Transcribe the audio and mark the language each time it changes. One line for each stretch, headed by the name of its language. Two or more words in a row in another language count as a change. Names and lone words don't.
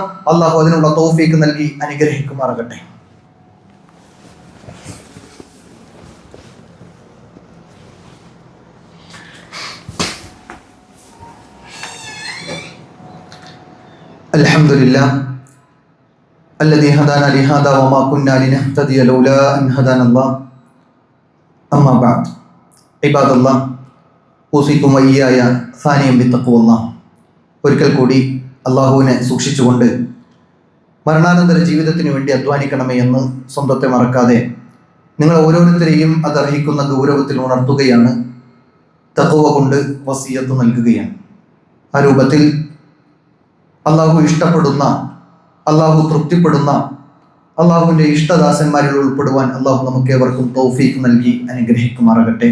Malayalam: അള്ളാഹു അതിനുള്ള തൗഫീഖ് നൽകി അനുഗ്രഹിക്കുമാറാകട്ടെ.
Arabic: അൽഹംദുലില്ലാഹ് الذي هدانا لهذا وما كنا لنهتدي لولا أن هدانا الله أما بعد عباد الله أوصيكم وإياي ثانيا بتقوى الله.
Malayalam: ഒരിക്കൽ കൂടി അള്ളാഹുവിനെ സൂക്ഷിച്ചുകൊണ്ട് മരണാനന്തര ജീവിതത്തിന് വേണ്ടി അധ്വാനിക്കണമേ എന്ന് സ്വന്തത്തെ മറക്കാതെ നിങ്ങൾ ഓരോരുത്തരെയും അതർഹിക്കുന്ന ഗൗരവത്തിൽ ഉണർത്തുകയാണ്. തഖ്വ കൊണ്ട് വസിയത്ത് നൽകുകയാണ്. ആ രൂപത്തിൽ അള്ളാഹു ഇഷ്ടപ്പെടുന്ന, അള്ളാഹു തൃപ്തിപ്പെടുന്ന, അള്ളാഹുവിൻ്റെ ഇഷ്ടദാസന്മാരിൽ ഉൾപ്പെടുവാൻ അള്ളാഹു നമുക്ക് ഏവർക്കും തൗഫീഖ് നൽകി അനുഗ്രഹിക്കുമാറാകട്ടെ.